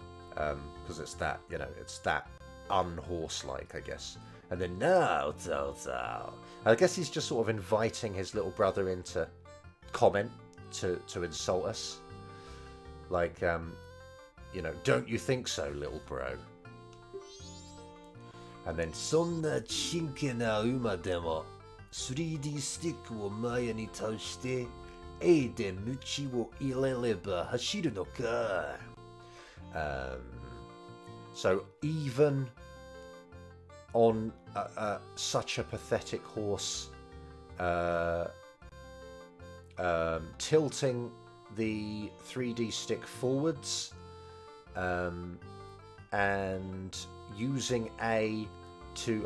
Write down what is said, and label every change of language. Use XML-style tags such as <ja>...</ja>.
<en>Because it's that, you know, it's that unhorse-like, I guess. And then, no, I guess he's just sort of inviting his little brother in to comment, to insult us. Like, you know, don't you think so, little bro?</en> <ja>And then, そんな真剣な馬でも 3D スティックを前に倒して A で鞭を入れれば走るのか。</ja> <en>So even on such a pathetic horse, tilting the 3D stick forwards, and using A to...</en>